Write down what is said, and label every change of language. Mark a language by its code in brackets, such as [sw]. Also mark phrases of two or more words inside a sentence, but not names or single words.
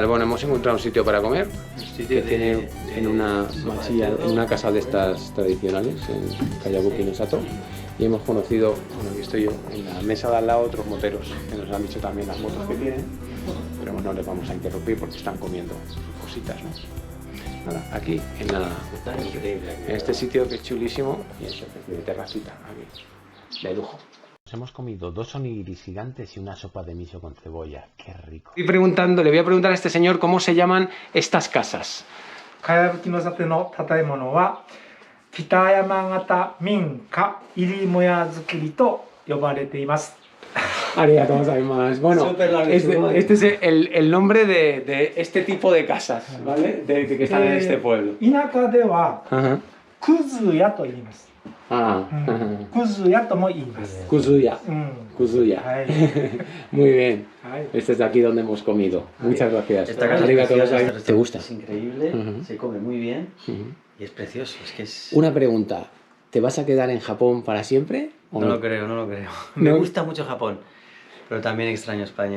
[es] Bueno, hemos encontrado un sitio para comer que tiene en una machilla, en una casa de estas tradicionales, en Kayabuki no Sato, y hemos conocido, bueno, aquí estoy yo, en la mesa de al lado otros moteros que nos han dicho también las motos que tienen, pero bueno, no les vamos a interrumpir porque están comiendo sus cositas, ¿no? Nada, aquí en este sitio que es chulísimo y eso, de terracita, aquí, de lujo. Nos hemos comido 2 onigiris gigantes y una sopa de miso con cebolla. ¡Qué rico! Le voy a preguntar a este señor cómo se llaman estas casas. [ja] かやぶきの里の建物は北山型民家入母屋造りと呼ばれています. ありがとうございます. [es] Bueno, este es el nombre de este tipo de casas, ¿vale? Que están en este pueblo. [ja] 田舎では Ajá. 葛屋と言います。葛屋とも言います. 葛屋。葛屋. Hai. [es] Muy bien. [ja] Hai. [es] Este es de aquí donde hemos comido. Muchas gracias. Esta casa [ja] Arigato [es] es preciosa, gozaimasu. ¿Te gusta? Es increíble, se come muy bien Ujú. y es precioso. Es que es... Una pregunta. ¿Te vas a quedar en Japón para siempre? ¿O No lo creo. Me gusta mucho Japón, pero también extraño España.